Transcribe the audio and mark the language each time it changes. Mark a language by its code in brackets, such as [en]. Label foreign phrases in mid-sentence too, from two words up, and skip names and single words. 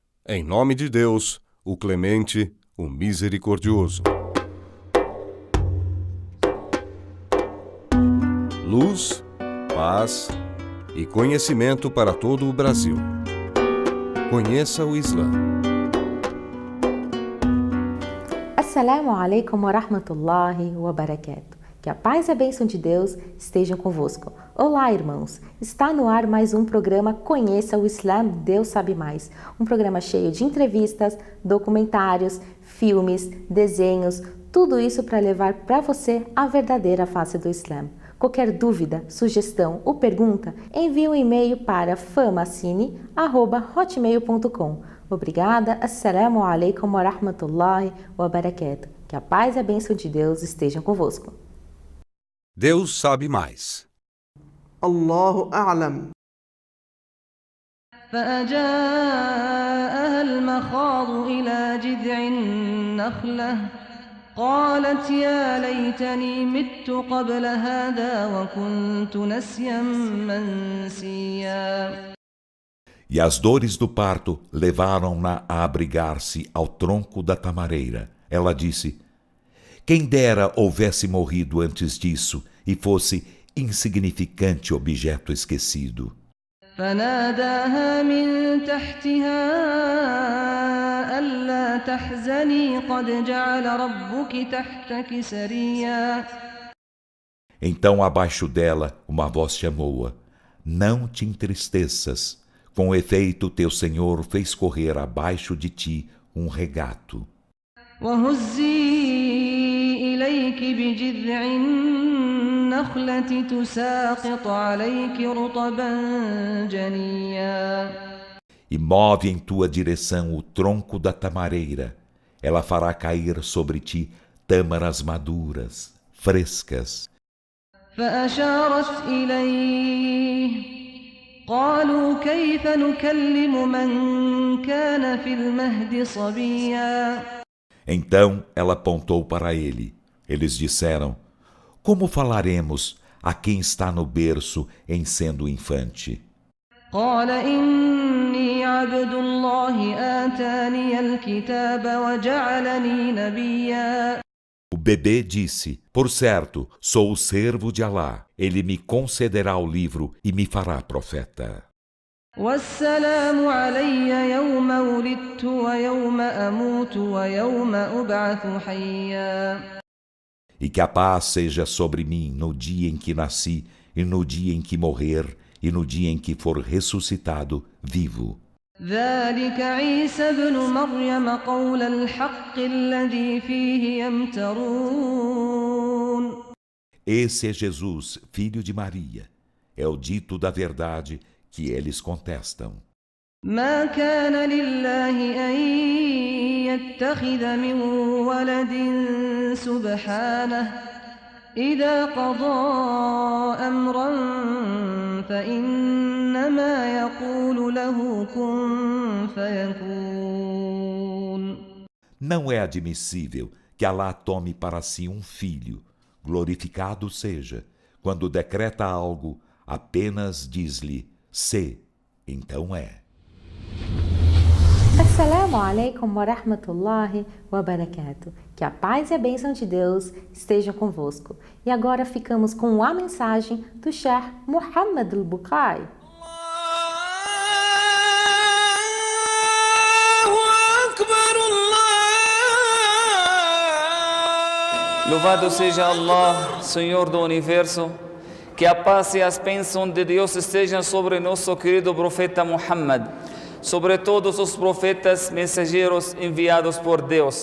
[pt] Em nome de Deus, o Clemente, o Misericordioso. Luz, paz e conhecimento para todo o Brasil. Conheça o Islã. [ar] السلام عليكم ورحمة الله وبركاته. [pt] Que a paz e a bênção de Deus estejam convosco. Olá, irmãos! Está no ar mais um programa Conheça o Islã, Deus Sabe Mais. Um programa cheio de entrevistas, documentários, filmes, desenhos, tudo isso para levar para você a verdadeira face do Islã. Qualquer dúvida, sugestão ou pergunta, envie um e-mail para famacine@hotmail.com. Obrigada, [ar] السلام عليكم ورحمة الله وبركاته. [pt] Que a paz e a bênção de Deus estejam convosco. Deus sabe mais. [ar] الله أعلم. فأجاءها المخاض إلى جذع النخلة قالت يا ليتني مت قبل هذا وكنت نسيا منسيا. [pt] E as dores do parto levaram-na a abrigar-se ao tronco da tamareira. Ela disse: quem dera houvesse morrido antes disso e fosse insignificante objeto esquecido. [ar] فناداها من تحتها ألا تحزني قد جعل ربك تحتك سريا. [pt] Então abaixo dela uma voz chamou-a: não te entristeças, com efeito teu Senhor fez correr abaixo de ti um regato. [ar] وهزي إليك بجذع النخلة تساقط عليك رطبا جنيا. [pt] E move em tua direção o tronco da tamareira. Ela fará cair sobre ti tâmaras maduras, frescas. [ar] فأشارت إليه قالوا كيف نكلم من كان في المهد صبيا. [pt] Então ela apontou para ele. Eles disseram: como falaremos a quem está no berço em sendo infante? [ar] قال إني عبد الله آتاني الكتاب وجعلني نبيا. [pt] O bebê disse: por certo, sou o servo de Alá. Ele me concederá o livro e me fará profeta. [ar] والسلام علي يوم ولدت ويوم أموت ويوم أبعث حيا. [pt] E que a paz seja sobre mim no dia em que nasci, e no dia em que morrer, e no dia em que for ressuscitado vivo. [ar] ذلك عيسى ابن مريم قول الحق الذي فيه يمترون. [pt] Esse é Jesus, filho de Maria. É o dito da verdade que eles contestam. [ar] ما كان لله أن يتخذ من ولد سبحانه إذا قضى أمرا فإنما يقول له كن فيكون. [pt] Não é admissível que Alá tome para si um filho, glorificado seja, quando decreta algo, apenas diz-lhe: sê, então é. [ar] السلام عليكم ورحمة الله وبركاته. [pt] Que a paz e a bênção de Deus estejam convosco. E agora ficamos com a mensagem do Sheikh Muhammad al-Bukhari. Louvado seja Allah, Senhor do Universo, que a paz e as bênçãos de Deus estejam sobre nosso querido profeta Muhammad, sobre todos os profetas mensageiros enviados por Deus.